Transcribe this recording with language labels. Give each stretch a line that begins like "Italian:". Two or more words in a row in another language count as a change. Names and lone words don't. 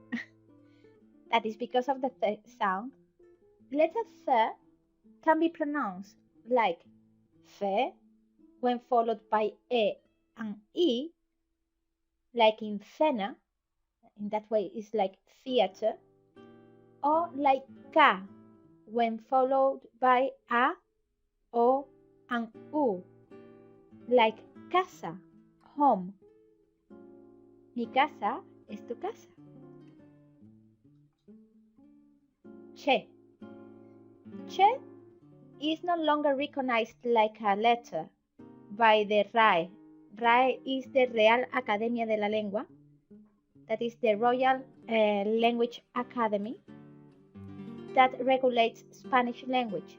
English: That is because of the th sound. Letter C can be pronounced like fe when followed by e and e, like in cena. In that way, it's like theater, or like ca when followed by a, o, and u, like casa, home.
Spanish: Mi casa es tu casa.
English: Che. Che is no longer recognized like a letter by the RAE. RAE is the Real Academia de la Lengua, that is the Royal Language Academy that regulates Spanish language.